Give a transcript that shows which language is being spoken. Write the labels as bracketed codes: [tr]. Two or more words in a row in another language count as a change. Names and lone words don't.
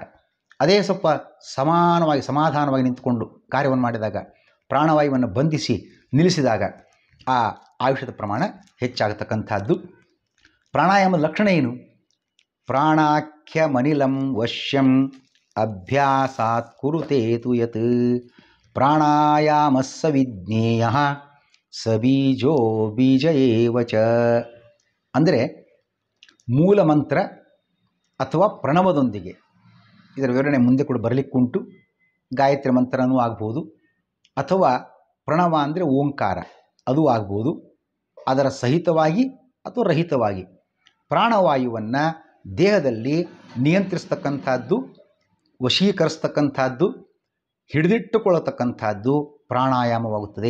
[kn] ಅದೇ ಸ್ವಲ್ಪ ಸಮಾಧಾನವಾಗಿ ನಿಂತುಕೊಂಡು ಕಾರ್ಯವನ್ನು ಮಾಡಿದಾಗ, ಪ್ರಾಣವಾಯುವನ್ನು ಬಂಧಿಸಿ ನಿಲ್ಲಿಸಿದಾಗ ಆ ಆಯುಷ್ಯದ ಪ್ರಮಾಣ ಹೆಚ್ಚಾಗತಕ್ಕಂಥದ್ದು. ಪ್ರಾಣಾಯಾಮದ ಲಕ್ಷಣ ಏನು? [sa] ಪ್ರಾಣಾಖ್ಯಮನಿಲಂ ವಶ್ಯಂ ಅಭ್ಯಾಸಾತ್ ಕುರುತೆ ತು ಯತ್ ಪ್ರಾಣಾಯಾಮಸ್ಸ ವಿಜ್ಞೇಯ ಸ ಬೀಜೋ ಬೀಜ ಏವ ಚ. [kn] ಅಂದರೆ ಮೂಲ ಮಂತ್ರ ಅಥವಾ ಪ್ರಣವದೊಂದಿಗೆ, ಇದರ ವಿವರಣೆ ಮುಂದೆ ಕೂಡ ಬರಲಿಕ್ಕುಂಟು. ಗಾಯತ್ರಿ ಮಂತ್ರನೂ ಆಗ್ಬೋದು, ಅಥವಾ ಪ್ರಣವ ಅಂದರೆ ಓಂಕಾರ ಅದು ಆಗ್ಬೋದು. ಅದರ ಸಹಿತವಾಗಿ ಅಥವಾ ರಹಿತವಾಗಿ ಪ್ರಾಣವಾಯುವನ್ನು ದೇಹದಲ್ಲಿ ನಿಯಂತ್ರಿಸ್ತಕ್ಕಂಥದ್ದು, ವಶೀಕರಿಸ್ತಕ್ಕಂಥದ್ದು, ಹಿಡಿದಿಟ್ಟುಕೊಳ್ಳತಕ್ಕಂಥದ್ದು ಪ್ರಾಣಾಯಾಮವಾಗುತ್ತದೆ.